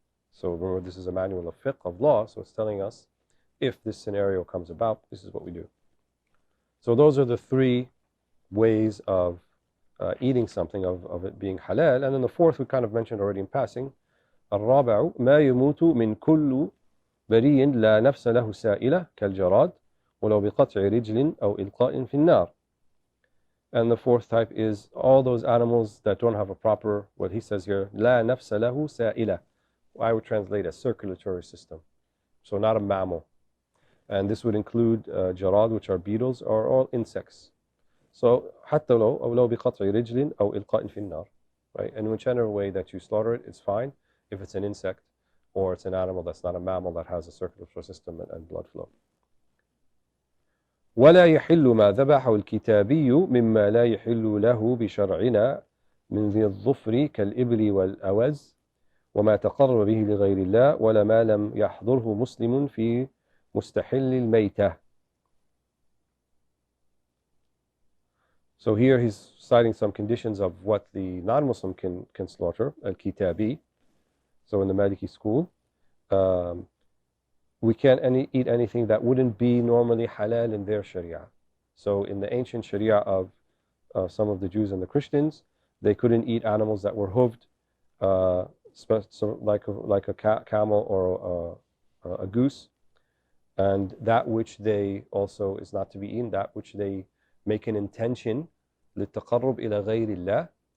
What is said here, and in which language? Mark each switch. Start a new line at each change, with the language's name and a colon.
English: So remember, this is a manual of fiqh, of law, so it's telling us if this scenario comes about, this is what we do. So those are the three ways of eating something, of it being halal. And then the fourth we kind of mentioned already in passing.
Arabic: الرابع ما يموت من كل بري لا نفس له سائلة كالجراد ولو بقطع رجل أو إلقاء في النار.
English: And the fourth type is all those animals that don't have a proper, what he says here,
Arabic: لا نفس له سائلة.
English: I would translate as circulatory system. So not a mammal. And this would include jarad, which are beetles, or all insects.
Arabic: So حتى لو بقطع رجل أو إلقاء في النار.
English: Right? And whichever way that you slaughter it, it's fine. If it's an insect or it's an animal that's not a mammal that has a circulatory system and blood flow.
Arabic: ولا يحل ما ذبحه الكتابي مما لا يحل له بشرعنا من ذي الظفر كالإبل والأوز وما تقرب به لغير الله ولا ما لم يحضره مسلم في مستحل الميتة.
English: So here he's citing some conditions of what the non-Muslim can slaughter, al-kitabi. So in the Maliki school, we can't eat anything that wouldn't be normally halal in their sharia. So in the ancient sharia of some of the Jews and the Christians, they couldn't eat animals that were hooved, so like a camel or a goose, and that which they also is not to be eaten, that which they make an intention
Arabic: للتقرب إلى غير الله.